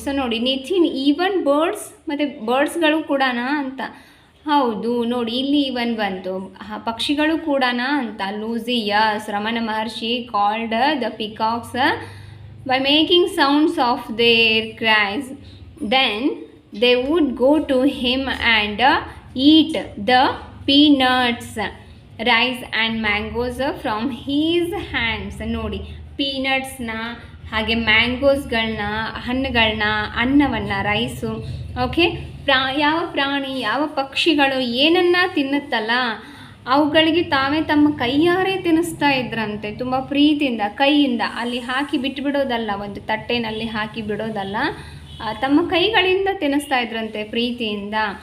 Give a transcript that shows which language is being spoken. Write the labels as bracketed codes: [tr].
[kn] So ನೋಡಿ, ನಿಥಿನ್, even birds, ಮತ್ತು ಬರ್ಡ್ಸ್ಗಳು ಕೂಡನಾ ಅಂತ. ಹೌದು ನೋಡಿ, ಇಲ್ಲಿ ಇವನ್ ಬಂತು, ಪಕ್ಷಿಗಳು ಕೂಡನಾ ಅಂತ. [en] Lucy, yes, Ramana Maharshi called the peacocks by making sounds of their cries. Then they would go to him and eat the peanuts, rice and mangoes from his hands. [kn] ನೋಡಿ, ಪೀನಟ್ಸ್ನ ಹಾಗೆ ಮ್ಯಾಂಗೋಸ್ಗಳನ್ನ, ಹಣ್ಣುಗಳನ್ನ, ಅನ್ನವನ್ನು, ರೈಸು. ಓಕೆ, ಯಾವ ಪ್ರಾಣಿ, ಯಾವ ಪಕ್ಷಿಗಳು ಏನನ್ನ ತಿನ್ನುತ್ತಲ್ಲ ಅವುಗಳಿಗೆ ತಾವೇ ತಮ್ಮ ಕೈಯಾರೆ ತಿನ್ನಿಸ್ತಾ ಇದ್ರಂತೆ, ತುಂಬ ಪ್ರೀತಿಯಿಂದ ಕೈಯಿಂದ. ಅಲ್ಲಿ ಹಾಕಿ ಬಿಟ್ಟುಬಿಡೋದಲ್ಲ, ಒಂದು ತಟ್ಟೆನಲ್ಲಿ ಹಾಕಿ ಬಿಡೋದಲ್ಲ, ತಮ್ಮ ಕೈಗಳಿಂದ ತಿನ್ನಿಸ್ತಾ ಇದ್ರಂತೆ ಪ್ರೀತಿಯಿಂದ.